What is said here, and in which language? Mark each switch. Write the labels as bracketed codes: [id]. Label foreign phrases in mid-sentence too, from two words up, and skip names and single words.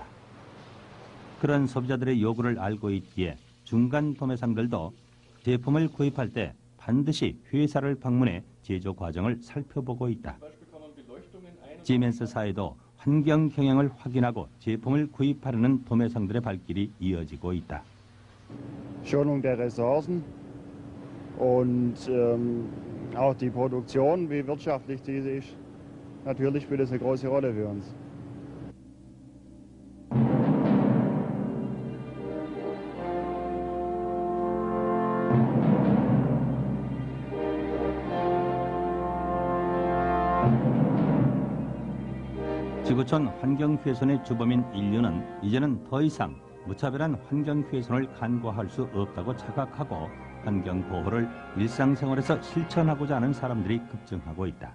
[ko] 그런 소비자들의 요구를 알고 있기에 중간 도매상들도 제품을 구입할 때 반드시 회사를 방문해 제조 과정을 살펴보고 있다. 시멘스사에도 환경 경영을 확인하고 제품을 구입하려는 도매상들의 발길이 이어지고 있다. [de] Schonung der Ressourcen und auch die Produktion, wie wirtschaftlich diese ist, natürlich spielt das eine große Rolle für uns. [ko] 지구촌 환경훼손의 주범인 인류는 이제는 더 이상 무차별한 환경훼손을 간과할 수 없다고 자각하고 환경보호를 일상생활에서 실천하고자 하는 사람들이 급증하고 있다.